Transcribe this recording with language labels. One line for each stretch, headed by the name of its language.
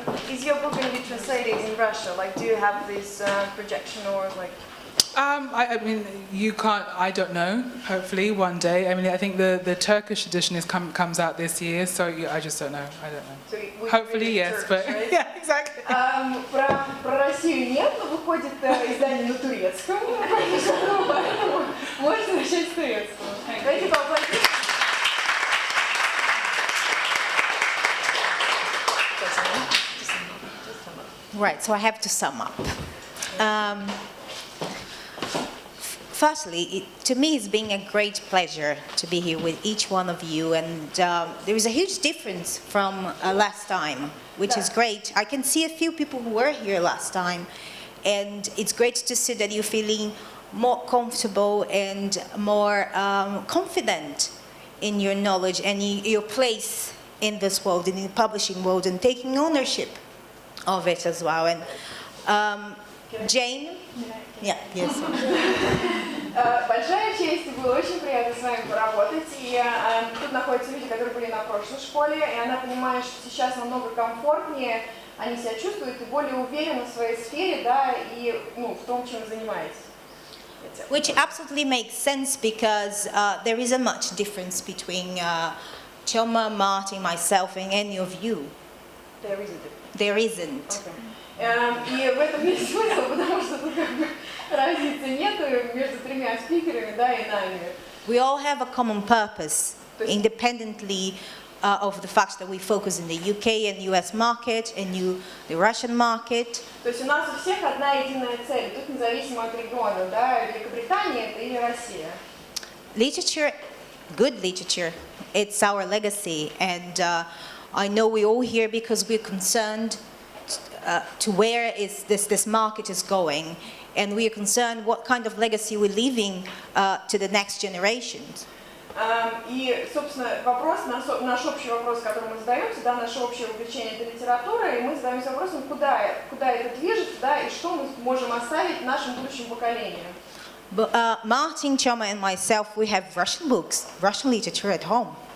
English: Is your book going to be translated in Russia? Like, do you have this projection or like? I mean, you can't. I don't know. Hopefully, one day. I mean, I think the Turkish edition comes out this year, so I just don't know. I don't know. So hopefully, yes, Turkish, but right? yeah, exactly.
Russian: Про Россию нет, но выходит издание на турецком, поэтому можно начать с турецкого. Давайте поаплодируем.
English: Right, so I have to sum up. Firstly, to me it's been a great pleasure to be here with each one of you, and there is a huge difference from last time, which is great. I can see a few people who were here last time, and it's great to see that you're feeling more comfortable and more confident in your knowledge and your place in this world, in the publishing world, and taking ownership of it as well. And Jane? Yeah, yes.
Russian: Большая честь, было очень приятно с вами поработать. И тут находятся люди, которые были на прошлой школе, и она понимает, что сейчас намного комфортнее, они себя чувствуют и более уверены в своей сфере, да, и в том, чем занимаетесь.
English: Which absolutely makes sense because there isn't much difference between Choma, Martin, myself, and any of you. There is a difference. There isn't. Okay.
Russian: И в этом есть смысл, потому что тут разницы нету между тремя спикерами, да, и нами.
English: We all have a common purpose, independently of the fact that we focus in the UK and US market and the Russian market.
Russian: То есть у нас у всех одна единая цель, тут независимо от региона, да, Великобритания это или Россия.
English: Literature, good literature, it's our legacy, and I know we're all here because we're concerned to where is this market is going, and we are concerned what kind of legacy we're leaving to the next generations.
Russian: И, собственно, наш общий вопрос, который мы задаемся, да, наше общее увлечение это литература, и мы задаемся вопросом, куда это движется, да, и что мы можем оставить нашим будущим поколениям.
English: But Martin, Choma, and myself, we have Russian books, Russian literature at home.